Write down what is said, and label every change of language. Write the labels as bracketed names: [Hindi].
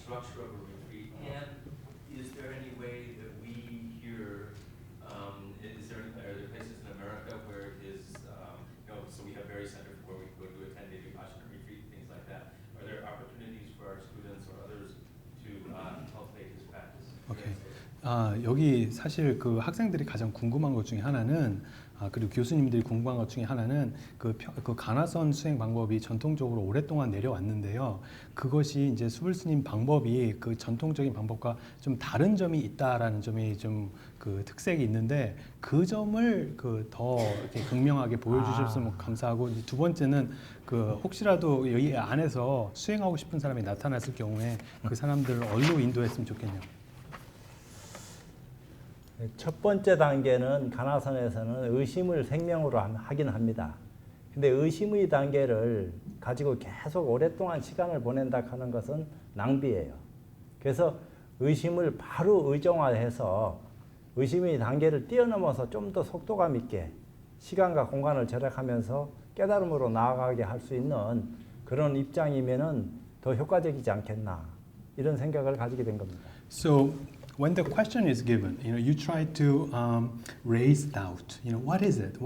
[English] structure of a retreat, and is there any way that we here, are there places in America where so we have various centers where we go to attend a Vipassana retreat, things like that. Are there opportunities for our students or others to cultivate his practice? [Korean] Okay. 여기 사실 그 학생들이 가장 궁금한 것 중에 하나는 그리고 교수님들이 공부한 것 중에 하나는 그 가나선 수행 방법이 전통적으로 오랫동안 내려왔는데요. 그것이 이제 수불 스님 방법이 그 전통적인 방법과 좀 다른 점이 있다라는 점이 좀 그 특색이 있는데 그 점을 그 더 이렇게 극명하게 보여주셨으면 감사하고, 이제 두 번째는 그 혹시라도 여기 안에서 수행하고 싶은 사람이 나타났을 경우에 그 사람들을 어디로 인도했으면 좋겠냐고. 첫 번째 단계는 가나선에서는 의심을 생명으로 하긴 합니다. 근데 의심의 단계를 가지고 계속 오랫동안 시간을 보낸다 하는 것은 낭비예요. 그래서 의심을 바로 의정화해서 의심의 단계를 뛰어넘어서 좀 더 속도감 있게 시간과 공간을 절약하면서 깨달음으로 나아가게 할 수 있는 그런 입장이면은 더 효과적이지 않겠나, 이런 생각을 가지게 된 겁니다. [English] So when the question is given, you try to raise doubt. What is it?